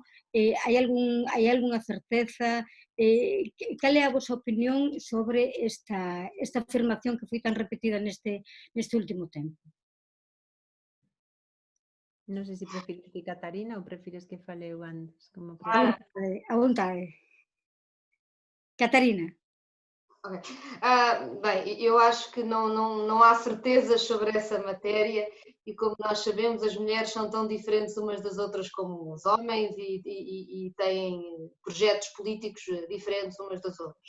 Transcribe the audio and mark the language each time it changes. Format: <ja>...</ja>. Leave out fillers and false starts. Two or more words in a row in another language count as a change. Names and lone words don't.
<gl>Hai algunha certeza? Cal é a vosa opinión sobre esta afirmación que foi tan repetida neste último tempo? Non sei se prefires ti, Catarina, ou prefires que fale eu antes, como prefires. A vontade. Catarina.</gl> <pt>Okay. Bem, eu acho que não há certezas sobre essa matéria e, como nós sabemos, as mulheres são tão diferentes umas das outras como os homens e têm projetos políticos diferentes umas das outras.</pt>